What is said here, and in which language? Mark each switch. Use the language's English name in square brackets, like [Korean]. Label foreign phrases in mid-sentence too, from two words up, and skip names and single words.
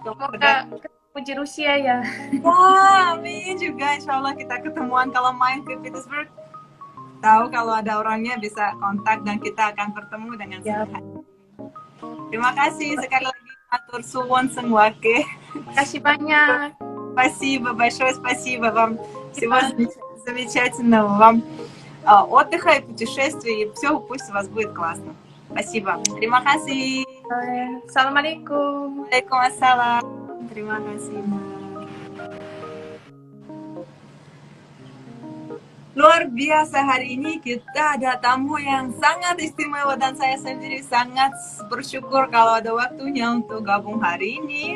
[Indonesian] Semoga ketemu di Rusia ya. Wah, amin juga. [Arabic] Insya Allah [Indonesian] kita ketemuan kalau main ke Petersburg. Tahu kalau ada orangnya bisa kontak dan kita akan bertemu dengan senang. Terima kasih sekali lagi, [Javanese] Matur Suwon Sengwake. [Indonesian] Terima kasih banyak. [Russian] Спасибо большое, спасибо вам. Всего замечательного вам отдыха и путешествий. И все, пусть у вас будет классно. Спасибо. [Indonesian] Terima kasih. Assalamualaikum. Waalaikumsalam. Terima kasih. Luar biasa, hari ini kita ada tamu yang sangat istimewa dan saya sendiri sangat bersyukur kalau ada waktunya untuk gabung hari ini.